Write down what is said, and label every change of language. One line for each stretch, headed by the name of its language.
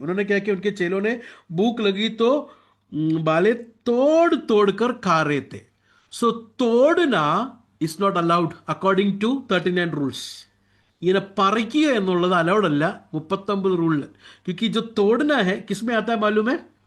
Hindi: उन्होंने क्या किया, उनके चेलों ने भूख लगी तो बाले तोड़ तोड़ कर खा रहे थे.
English: So तोड़ना is not allowed according to 39 rules.
Malayalam: इन्हें पറിക്കുക എന്നുള്ളത് അലൗഡ് അല്ല 39 റൂളിൽ.
Hindi: क्योंकि जो तोड़ना है किसमें आता है मालूम है?